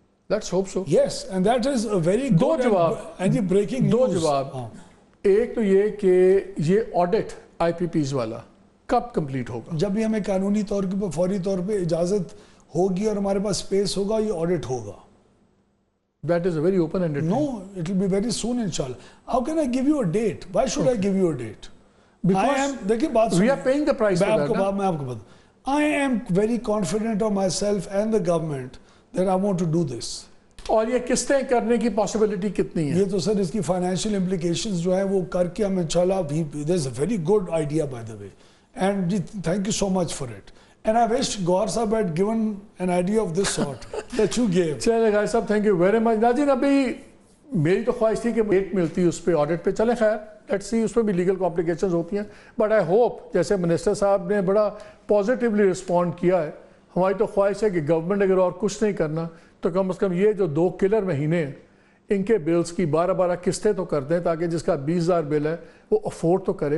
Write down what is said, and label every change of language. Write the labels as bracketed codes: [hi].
[en] Let's hope so. Yes and that is a very good. [ur] 2 جواب [en] and breaking [ur] 2 جواب. ایک تو یہ کہ یہ آڈٹ آئی پی پیز والا کب کمپلیٹ ہوگا؟ جب بھی ہمیں قانونی طور کے فوری طور پہ اجازت ہوگی اور ہمارے پاس سپیس ہوگا یہ آڈٹ ہوگا. [en] That is a very open-ended No, it will be very soon inshallah. How can I give you a date? Why should I give you a date? Because we are paying the price for that. [ur] میں آپ کو بتاؤں [en] I am very confident of myself and the government that I want to do this. [ur] اور یہ قسطیں کرنے کی possibility کتنی ہے؟ یہ تو سر اس کی فائنینشیل امپلیکیشنز جو ہیں وہ کر کے ہم [en] انشاءاللہ there's a very good idea by the way and thank you so much for it. And I wish Gawar Sahab had given an idea of this sort that you gave. چلے guys صاحب thank you very much. [ur] ناظرین ابھی میری تو خواہش تھی کہ date ملتی اس پہ آڈٹ پہ. چلیں خیر [en] let's see [ur] اس پہ بھی لیگل کمپلیکیشنز ہوتی ہیں [en] but I hope [ur] جیسے منسٹر صاحب نے بڑا پازیٹیولی رسپونڈ کیا ہے ہماری تو خواہش ہے کہ گورنمنٹ اگر اور کچھ نہیں کرنا تو کم از کم یہ جو 2 کلر مہینے ہیں ان کے بلز کی 12 قسطیں تو کر دیں تاکہ جس کا 20,000 بل ہے وہ افورڈ تو کرے.